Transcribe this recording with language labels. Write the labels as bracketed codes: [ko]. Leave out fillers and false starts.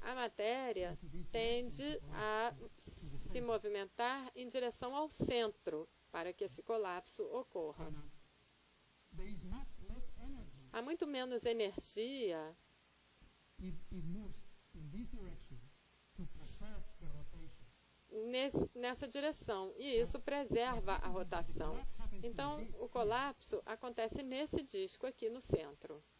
[pt] A matéria tende a se movimentar em direção ao centro para que esse colapso ocorra. [en] and there is much less energy [pt] Há muito menos energia [en] if it moves in this direction to preserve the rotation. [pt] nessa direção, e isso preserva a rotação. Então, o colapso acontece nesse disco aqui no centro,